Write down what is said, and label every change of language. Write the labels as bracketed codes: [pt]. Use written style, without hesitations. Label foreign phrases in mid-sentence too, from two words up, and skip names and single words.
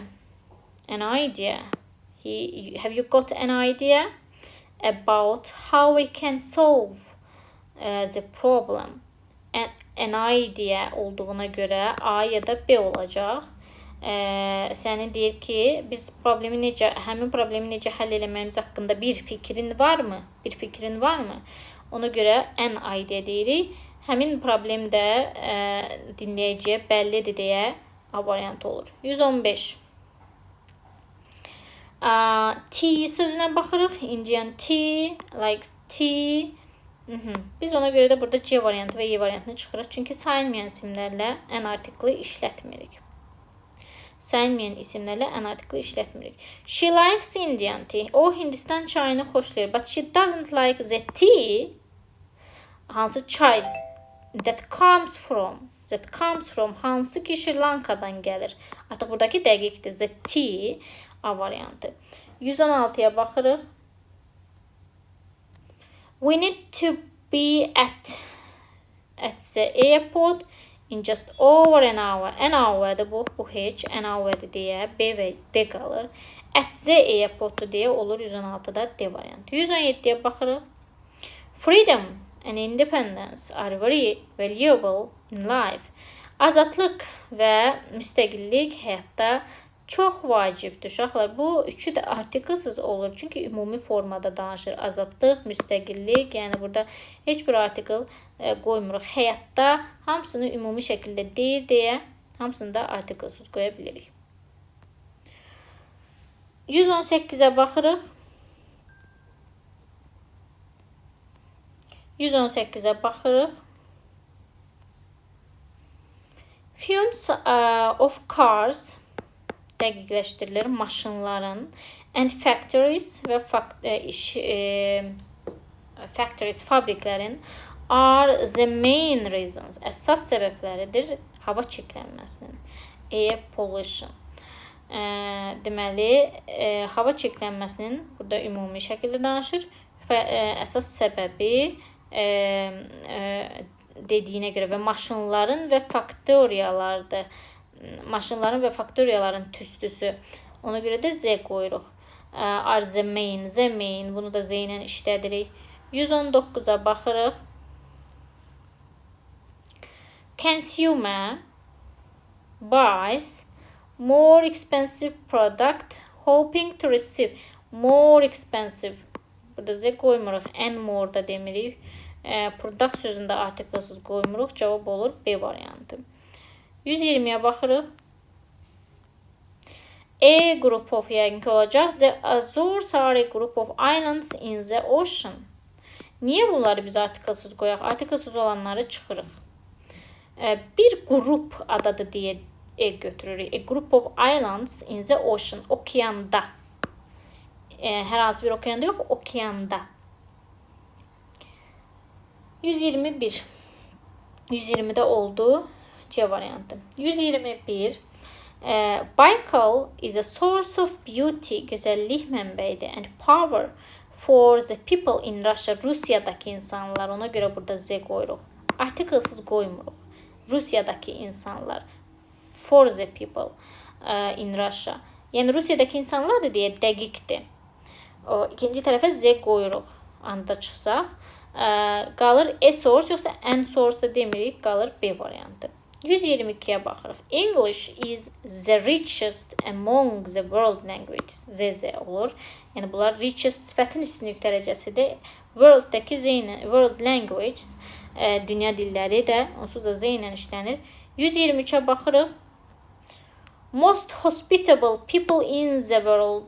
[en] An idea. Have you got an idea about how we can solve the problem? An idea [az] olduğuna görə A ya da B olacaq. Səni deyir ki, biz həmin problemi necə həll eləməyimiz haqqında bir fikrin varmı? Bir fikrin varmı? Ona görə [en] an idea [az] deyirik. Həmin problem də dinləyiciyə bəllidir deyə A variantı olur. 115. Tea sözünə baxırıq. [en] Indian tea, likes tea. [az] Biz ona görə də burada C variantı və Y variantını çıxırıq. Çünki sayılmayan isimlərlə an artikli işlətmirik. Sayılmayan isimlərlə an artikli işlətmirik. [en] She likes Indian tea. [az] O Hindistan çayını xoşlayır. [en] But she doesn't like the tea. [az] Hansı çay? [en] That comes from. [az] Hansı ki Sri Lanka'dan gəlir. Artıq buradakı dəqiqdir. [en] The tea [az] A variantı. 116-ya baxırıq. [en] We need to be at the airport in just over an hour. An hour'da [az] bu heç. [en] An hour'da [az] deyə B və D qalır. [en] At the airport [az] deyə olur 116-da D variantı. 117-yə baxırıq. [en] Freedom and independence are very valuable in life. [az] Azadlıq və müstəqillik həyatda çox vacibdir. Uşaqlar, bu üçü də artiklsız olur. Çünki ümumi formada danışır. Azadlıq, müstəqillik, yəni burada heç bir artikl qoymuruq. Həyatda hamısını ümumi şəkildə deyir deyə hamısını da artiklsız qoya bilirik. 118-ə baxırıq. 118-ə baxırıq. [en] Fumes of cars [az] dəqiqləşdirilir maşınların [en] and factories və factories fabriklərin are the main reasons [az] əsas səbəbləridir hava çirklənməsinin. [en] air pollution. [az] Deməli, hava çirklənməsinin burada ümumi şəkildə danışır və əsas səbəbi dediyinə görə və maşınların və faktoriyalardır. Maşınların və faktoriyaların tüstüsü. Ona görə də Z qoyuruq. [en] Are the main, [az] bunu da Z ilə işlədirik. 119-a baxırıq. [en] Consumer buys more expensive product hoping to receive more expensive. [az] Burada Z qoymuruq. [en] And more [az] da demirik. Product sözündə artiklsız qoymuruq. Cavab olur B variantı. 120-yə baxırıq. [en] A group of [az] yəqin ki olacaq. [en] The Azores are a group of islands in the ocean. [az] Niyə bunları biz artiklsız qoyaq? Artiklsız olanları çıxırıq. Bir qrup adadır deyə götürürük. [en] A group of islands in the ocean. [az] Okeanda. Hər hansı bir okeanda yox, okeanda. 121. 120-də oldu. C variantı. 121. [en] Baykal is a source of beauty, [az] gözəllik mənbəyidir, [en] and power for the people in Russia. [az] Rusiyadakı insanlar. Ona görə burada Z qoyuruq. Artiklsız qoymuruq. Rusiyadakı insanlar. [en] For the people in Russia. [az] Yəni Rusiyadakı insanlardır deyə dəqiqdir. İkinci tərəfə Z qoyuruq. Anda çıxsaq. Qalır [en] a source [az] yoxsa [en] an source [az] da demirik. Qalır B variantı. 122-yə baxırıq. [en] English is the richest among the world languages. [az] Z olur. Yəni bunlar richest sifətin üstünlük dərəcəsidir. World-dakı Z ilə [en] world languages [az] dünya dilləri də onsuz da Z ilə işlənir. 123-ə baxırıq. [en] Most hospitable people in the world.